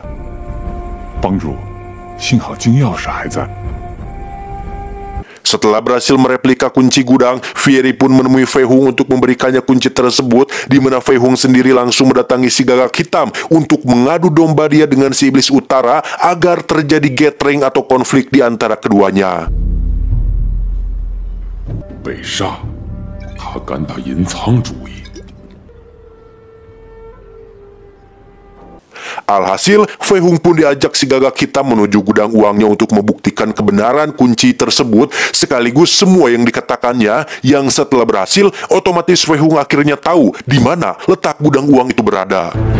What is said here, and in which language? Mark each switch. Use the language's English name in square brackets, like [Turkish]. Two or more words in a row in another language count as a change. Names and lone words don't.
[Chinese] 帮主，幸好金钥匙还在。 [Indonesian] Setelah berhasil mereplika kunci gudang, Fieri pun menemui Fei Hung untuk memberikannya kunci tersebut, di mana Fei Hung sendiri langsung mendatangi si Gagak Hitam untuk mengadu domba dia dengan si Iblis Utara agar terjadi gathering atau konflik di antara keduanya. [Chinese] 北煞，他敢打银苍主意。 [Indonesian] Alhasil, Fei Hung pun diajak si Gagak Hitam menuju gudang uangnya untuk membuktikan kebenaran kunci tersebut, sekaligus semua yang dikatakannya, yang setelah berhasil, otomatis Fei Hung akhirnya tahu di mana letak gudang uang itu berada.